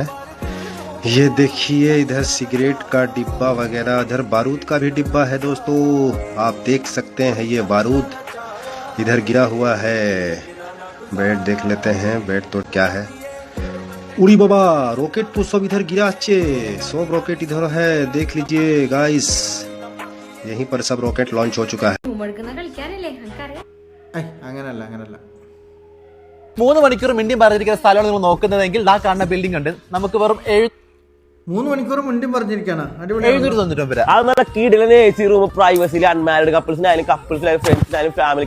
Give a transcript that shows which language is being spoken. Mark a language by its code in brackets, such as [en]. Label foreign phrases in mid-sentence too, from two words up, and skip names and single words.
[hi] ये देखिए इधर सिगरेट का डिब्बा वगैरह, इधर बारूद का भी डिब्बा है दोस्तों, आप देख सकते हैं ये बारूद इधर गिरा हुआ है। बेड देख लेते हैं, बेड तो क्या है, [bn] उड़ी बाबा [hi] रॉकेट तो सब इधर गिरा अच्छे, सब रॉकेट इधर है, देख लीजिए गाइस, यहीं पर सब [en] rocket launch [hi] हो चुका है। [ml] മൂന്ന് മണിക്കൂർ മിണ്ടിയും പറഞ്ഞിരിക്കുന്ന സ്ഥലമാണ് നിങ്ങൾ നോക്കുന്നതെങ്കിൽ ആ കാണുന്ന ബിൽഡിംഗ് ഉണ്ട്. നമുക്ക് വെറും 3 മണിക്കൂർ മിണ്ടിയും പറഞ്ഞിരിക്കാനാ 799 രൂപ. അത് നല്ല കീടിലെ [en] AC room, [ml] പ്രൈവസിയിൽ അൺമാരീഡ് കപ്പിൾസിനായാലും കപ്പിൾസിനായാലും ഫ്രണ്ട്സിനായാലും ഫാമിലി.